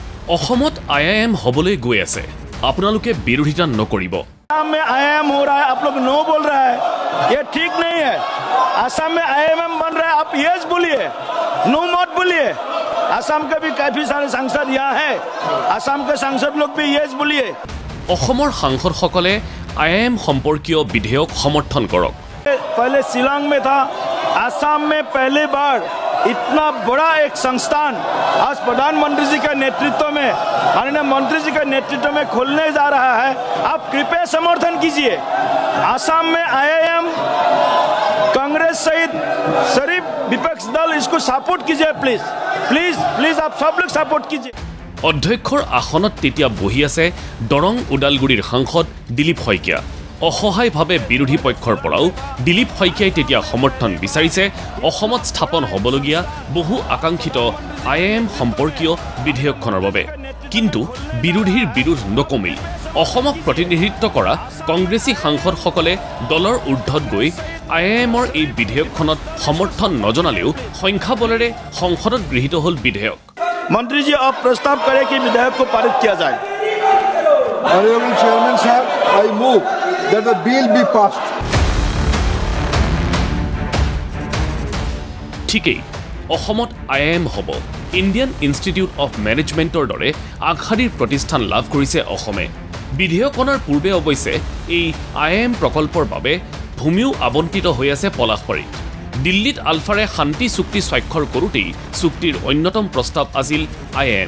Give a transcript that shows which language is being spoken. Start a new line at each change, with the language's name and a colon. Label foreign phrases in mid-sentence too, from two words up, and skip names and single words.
Assamese: অসমত IIM হবলৈ গৈ আছে আপোনালোকে বিৰোধিতা নকৰিব
Hindi: आसाम में IIM हो रहा है आप लोग नो बोल रहा है ये ठीक नहीं है आसाम में IIM बन रहा है आप यस बोलिए नो मत बोलिए आसाम के भी काफी सारे सांसद यहाँ हैं आसाम के सांसद लोग भी यस बोलिए
Assamese: অসমৰ সাংসদসকলে IIM সম্পৰ্কীয় বিধেয়ক সমৰ্থন কৰক
Hindi: पहले शिलांग में था आसाम में पहली बार इतना बड़ा एक संस्थान आज प्रधानमंत्री जी के नेतृत्व में माननीय मंत्री जी के नेतृत्व में खोलने जा रहा है आप कृपया समर्थन कीजिए आसाम में IIM कांग्रेस सहित सभी विपक्ष दल इसको सपोर्ट कीजिए
English: please please please
Hindi: आप सब लोग सपोर्ट कीजिए
Assamese: অধ্যক্ষৰ আসনত তেতিয়া বহি আছে দৰং উদালগুৰিৰ সাংসদ দিলীপ শইকীয়া অসহায়ভাৱে বিৰোধী পক্ষৰ পৰাও দিলীপ শইকীয়াই তেতিয়া সমৰ্থন বিচাৰিছে অসমত স্থাপন হ'বলগীয়া বহু আকাংক্ষিত IIM সম্পৰ্কীয় বিধেয়কখনৰ বাবে কিন্তু বিৰোধীৰ বিৰোধ নকমিল অসমক প্ৰতিনিধিত্ব কৰা কংগ্ৰেছী সাংসদসকলে দলৰ ঊৰ্ধত গৈ IIMৰ এই বিধেয়কখনত সমৰ্থন নজনালেও সংখ্যা বলেৰে সংসদত গৃহীত হ'ল বিধেয়ক
Hindi: मंत्री जी अब प्रस्ताव करें कि विधेयक को पारित किया जाए
English: Honorable Chairman Sahab, I move that the bill be passed.
Assamese: ঠিকই অসমত IIM হ'ব ইণ্ডিয়ান ইনষ্টিটিউট অফ মেনেজমেণ্টৰ দৰে আগশাৰীৰ প্ৰতিষ্ঠান লাভ কৰিছে অসমে বিধেয়কখনৰ পূৰ্বে অৱশ্যে এই IIM প্ৰকল্পৰ বাবে ভূমিও আবণ্টিত হৈ আছে পলাশবাৰীত দিল্লীত আলফাৰে শান্তি চুক্তি স্বাক্ষৰ কৰোঁতেই চুক্তিৰ অন্যতম প্ৰস্তাৱ আছিল IIM